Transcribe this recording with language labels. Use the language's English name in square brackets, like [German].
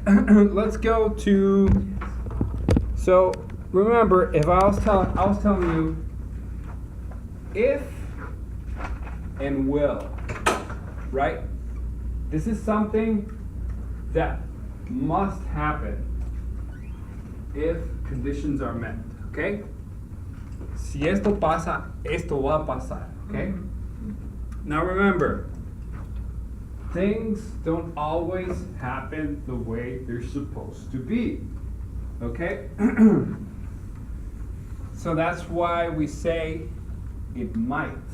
[English] Let's go to. So remember, if I was telling you, if and will, right? This is something that must happen if conditions are met. Okay. [Spanish] Si esto pasa, esto va a pasar. [English] Okay. Now remember, things don't always happen the way they're supposed to be. Okay? So that's why we say it might.